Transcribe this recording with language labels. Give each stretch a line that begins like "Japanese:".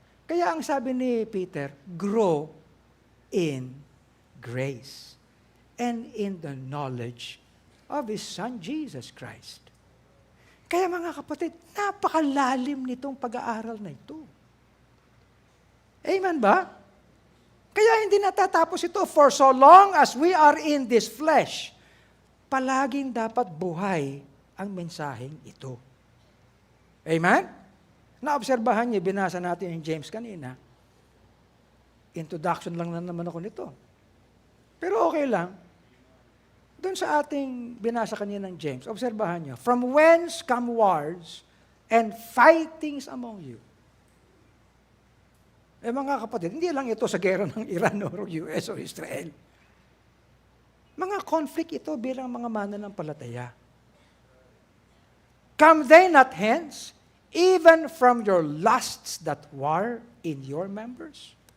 Filipino: Kaya ang sabi ni Peter,
English: grow in grace and in the knowledge of His Son, Jesus Christ.
Filipino: Kaya mga kapatid, napakalalim nitong pag-aaral na ito. Amen ba? Kaya hindi natatapos ito,
English: for so long as we are in this flesh,
Filipino: palaging dapat buhay ang mensaheng ito. Amen? Naobserbahan niyo, binasa natin yung James kanina. Introduction lang naman ako nito. Pero okay lang. Doon sa ating binasa kanina ng James, obserbahan niyo,
English: from whence come wars and fightings among you?
Filipino: Mga kapatid, hindi lang ito sa gera ng Iran o US o Israel. Mga conflict ito bilang mga mananampalataya.
English: Come they not hence, even from your lusts that war in your members?